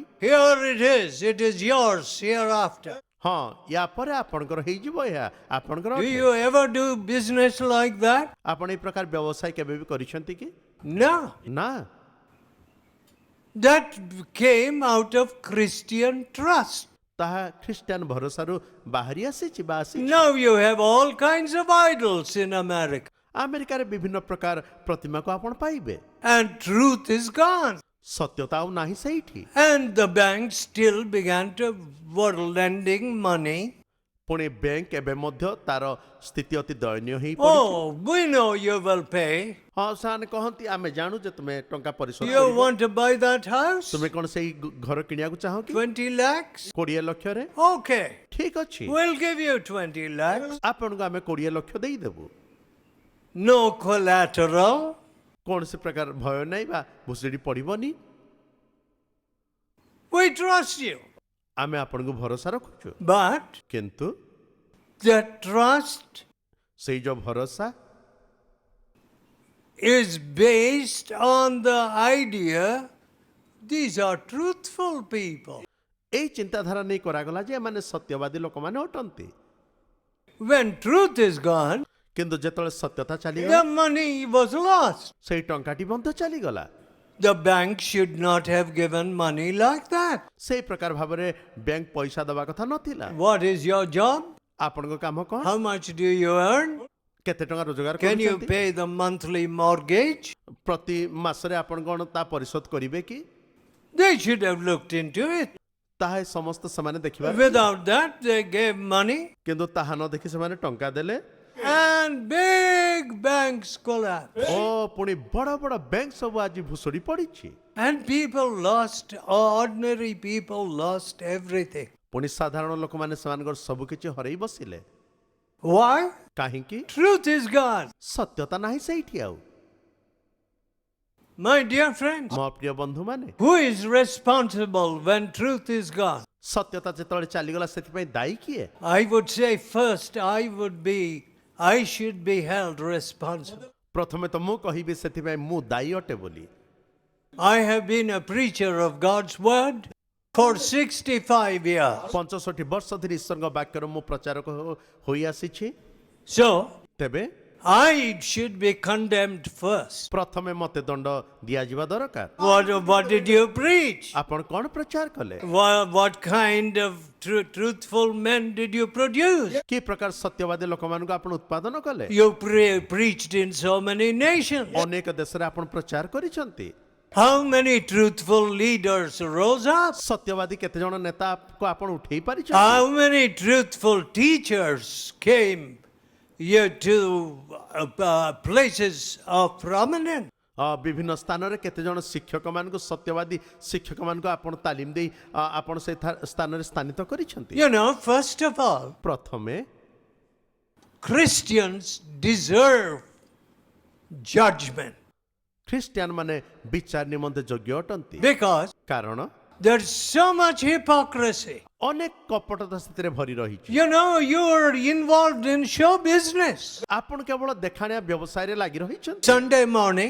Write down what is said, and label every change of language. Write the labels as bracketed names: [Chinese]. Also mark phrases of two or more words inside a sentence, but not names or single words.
[English] Here it is yours hereafter. [Odia] ହଁ ୟା ପରେ ଆପଣଙ୍କର ହେଇଯିବ ଏହା ଆପଣଙ୍କର [English] Do [Odia] ଅଟେ। [English] you ever do business like that? [Odia] ଆପଣ ଏଇ ପ୍ରକାର ବ୍ୟବସାୟ କେବେ ବି କରିଛନ୍ତି କି [English] No. [Odia] ନା [English] That came out of Christian trust. [Odia] ତାହା ଖ୍ରୀଷ୍ଟିଆନ ଭରସାରୁ ବାହାରି ଆସିଛି ବା ଆସିଛି [English] Now you have all kinds of idols in America, [Odia] ଆମେରିକାରେ ବିଭିନ୍ନ ପ୍ରକାର ପ୍ରତିମାକୁ ଆପଣ ପାଇବେ [English] and truth is gone. [Odia] ସତ୍ୟତା ଆଉ ନାହିଁ ସେଇଠି [English] And the banks still began to were lending money. [Odia] ପୁଣି ବ୍ୟାଙ୍କ ଏବେ ମଧ୍ୟ ତାର ସ୍ଥିତି ଅତି ଦୟନୀୟ ହେଇପଡ଼ିଛି [English] Oh, we know you will pay. [Odia] ହଁ ସେମାନେ କହନ୍ତି ଆମେ ଜାଣୁ ଯେ ତୁମେ ଟଙ୍କା ପରିଶୋଧ [English] You [Odia] କରିବ [English] want to buy that house? [Odia] ତୁମେ କଣ ସେଇ ଘର କିଣିବାକୁ ଚାହଁ କି [English] 20 lakhs? [Odia] 20 ଲକ୍ଷରେ [English] Okay. [Odia] ଠିକ ଅଛି [English] We'll give you 20 lakhs. [Odia] ଆପଣଙ୍କୁ ଆମେ 20 ଲକ୍ଷ ଦେଇଦେବୁ [English] No collateral. [Odia] କୌଣସି ପ୍ରକାର ଭୟ ନାହିଁ ବା ଭୁଷୁଡ଼ି ପଡ଼ିବନି [English] We trust you. [Odia] ଆମେ ଆପଣଙ୍କୁ ଭରସା ରଖୁଛୁ [English] But [Odia] କିନ୍ତୁ [English] the trust [Odia] ସେଇ ଯୋଉ ଭରସା [English] is based on the idea these are truthful people. [Odia] ଏଇ ଚିନ୍ତାଧାରା ନେଇ କରାଗଲା ଯେ ଏମାନେ ସତ୍ୟବାଦୀ ଲୋକମାନେ ଅଟନ୍ତି [English] When truth is gone, [Odia] କିନ୍ତୁ ଯେତେବେଳେ ସତ୍ୟତା [English] the [Odia] ଚାଲିଗଲା [English] money was lost. [Odia] ସେଇ ଟଙ୍କାଟି ମଧ୍ୟ ଚାଲିଗଲା [English] The bank should not have given money like that. [Odia] ସେଇ ପ୍ରକାର ଭାବରେ ବ୍ୟାଙ୍କ ପଇସା ଦେବା କଥା ନଥିଲା [English] What is your job? [Odia] ଆପଣଙ୍କ କାମ କଣ [English] How much do you earn? [Odia] କେତେ ଟଙ୍କା ରୋଜଗାର [English] Can you [Odia] କରୁଛନ୍ତି [English] pay the monthly mortgage? [Odia] ପ୍ରତି ମାସରେ ଆପଣ କଣ ତା ପରିଶୋଧ କରିବେ କି [English] They should have looked into it. [Odia] ତାହା ଏ ସମସ୍ତ ସେମାନେ ଦେଖିବା [English] Without that, they gave money [Odia] କିନ୍ତୁ ତାହା ନ ଦେଖି ସେମାନେ ଟଙ୍କା ଦେଲେ [English] and big banks collapsed. [Odia] ଓ ପୁଣି ବଡ ବଡ ବ୍ୟାଙ୍କ ସବୁ ଆଜି ଭୁଷୁଡ଼ି ପଡିଛି [English] And people lost, ordinary people lost everything. [Odia] ପୁଣି ସାଧାରଣ ଲୋକମାନେ ସେମାନଙ୍କର ସବୁ କିଛି ହରେଇ ବସିଲେ [English] Why? [Odia] କାହିଁକି [English] Truth is gone. [Odia] ସତ୍ୟତା ନାହିଁ ସେଇଠି ଆଉ [English] My dear friends, [Odia] ମୋ ପ୍ରିୟ ବନ୍ଧୁମାନେ [English] who is responsible when truth is gone? [Odia] ସତ୍ୟତା ଯେତେବେଳେ ଚାଲିଗଲା ସେଥିପାଇଁ ଦାୟୀ କିଏ [English] I would say first I should be held responsible. [Odia] ପ୍ରଥମେ ତ ମୁଁ କହିବି ସେଥିପାଇଁ ମୁଁ ଦାୟୀ ଅଟେ ବୋଲି [English] I have been a preacher of God's word for 65 years. [Odia] 65 ବର୍ଷ ଧରି ଈଶ୍ୱରଙ୍କ ବାକ୍ୟର ମୁଁ ପ୍ରଚାରକ ହୋଇ ଆସିଛି [English] So, [Odia] ତେବେ [English] I should be condemned first. [Odia] ପ୍ରଥମେ ମତେ ଦଣ୍ଡ ଦିଆଯିବା ଦରକାର [English] What did you preach? [Odia] ଆପଣ କଣ ପ୍ରଚାର କଲେ [English] What kind of truthful men did you produce? [Odia] କି ପ୍ରକାର ସତ୍ୟବାଦୀ ଲୋକମାନଙ୍କୁ ଆପଣ ଉତ୍ପାଦନ କଲେ [English] You preached in so many nations. [Odia] ଅନେକ ଦେଶରେ ଆପଣ ପ୍ରଚାର କରିଛନ୍ତି [English] How many truthful leaders rose up? [Odia] ସତ୍ୟବାଦୀ କେତେ ଜଣ ନେତାକୁ ଆପଣ ଉଠେଇ ପାରିଛନ୍ତି [English] How many truthful teachers came here to places of prominence? [Odia] ବିଭିନ୍ନ ସ୍ଥାନରେ କେତେ ଜଣ ଶିକ୍ଷକ ମାନଙ୍କୁ ସତ୍ୟବାଦୀ ଶିକ୍ଷକ ମାନଙ୍କୁ ଆପଣ ତାଲିମ ଦେଇ ଆପଣ ସେ ସ୍ଥାନରେ ସ୍ଥାନିତ କରିଛନ୍ତି [English] You know, first of all, [Odia] ପ୍ରଥମେ [English] Christians deserve judgment [Odia] ଖ୍ରୀଷ୍ଟିଆନ ମାନେ ବିଚାର ନିମନ୍ତେ ଯୋଗ୍ୟ ଅଟନ୍ତି [English] because [Odia] କାରଣ [English] there's so much hypocrisy. [Odia] ଅନେକ କପଟତା ସେଥିରେ ଭରି ରହିଛି [English] You know, you are involved in show business. [Odia] ଆପଣ କେବଳ ଦେଖାଣିଆ ବ୍ୟବସାୟରେ ଲାଗି ରହିଛନ୍ତି [English] Sunday morning,